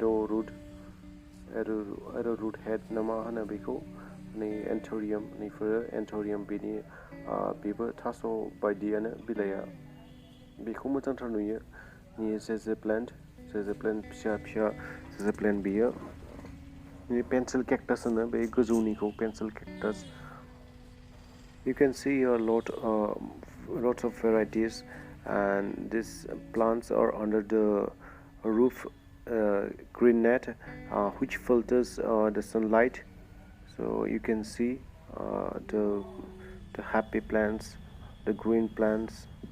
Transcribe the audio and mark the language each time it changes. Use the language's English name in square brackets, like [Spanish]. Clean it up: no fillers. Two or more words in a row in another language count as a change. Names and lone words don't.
[English] arrow root [Bodo] हेड ना मा होनो बेखौ नै एन्थोरियाम नैफोरो एन्थोरियाम बेनि बेबो थास' बायदियानो बिलाइआ बेखौ मोजांथार नुयो नै जेजे प्लेन्ट फिसा फिसा जेजे प्लेन्ट बेयो [English] pencil cactus and the gazunico pencil cactus. You can see a lots of varieties, and these plants are under the roof green net which filters the sunlight, so you can see the happy plants, the green plants.